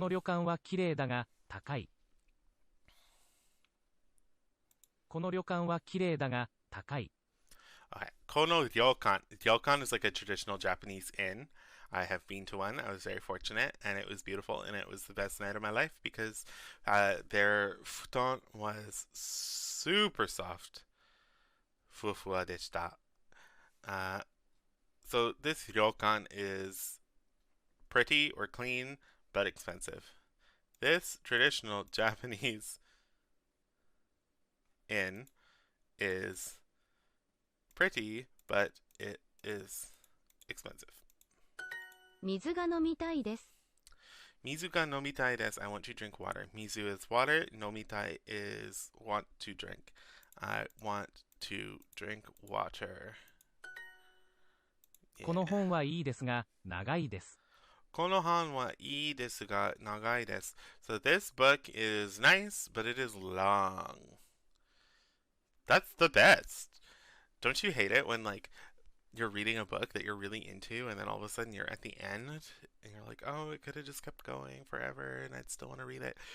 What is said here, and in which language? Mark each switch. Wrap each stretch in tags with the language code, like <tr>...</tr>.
<ja>の旅館は綺麗だが高い。この旅館は綺麗だが高い。</ja> <en>Okay. Kono ryokan. Ryokan is like a traditional Japanese inn. I have been to one. I was very fortunate, and it was beautiful, and it was the best night of my life because their futon was super soft.</en> <ja>Fuwa deshita.</ja> <en>Uh, so this ryokan is pretty or clean, but expensive. This traditional Japanese inn is pretty, but it is expensive.</en> <ja>水が飲みたいです。 Mizu ga nomitai desu.</ja> <en>I want to drink water. Mizu is water. Nomitai is want to drink. I want to drink water.</en> <ja>この本はいいですが長いです。 Konohan wa ii desu ga nagai desu.</ja> <en>So this book is nice, but it is long. That's the best. Don't you hate it when like you're reading a book that you're really into and then all of a sudden you're at the end and you're like, oh, it could have just kept going forever and I'd still want to read it.</en>